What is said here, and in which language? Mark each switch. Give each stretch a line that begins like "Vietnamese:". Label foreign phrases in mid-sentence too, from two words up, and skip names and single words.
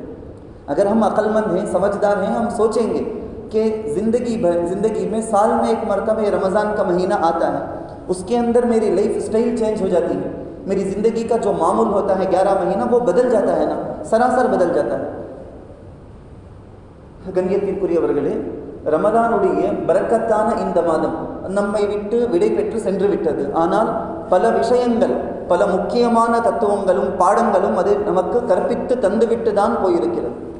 Urdu: اگر ہم عقل مند ہیں، سمجھدار ہیں، ہم سوچیں گے کہ زندگی میں سال میں ایک مرتبہ رمضان کا مہینہ آتا ہے، اس کے اندر میری
English: life style change
Urdu: ہو جاتی ہے، میری زندگی کا جو معمول ہوتا ہے 11 مہینہ وہ بدل جاتا ہے نا، سراسر بدل جاتا ہے۔
Tamil: கண்ணியத்திற்குரியவர்களே, ரமலானுடைய பரக்கத்தான இந்த மாதம் நம்மை விட்டு விடை பெற்று சென்று விட்டது. ஆனால் பல விஷயங்கள், பல முக்கியமான தத்துவங்களும் பாடங்களும் அது நமக்கு கற்பித்து தந்துவிட்டு தான் போயிருக்கிறது.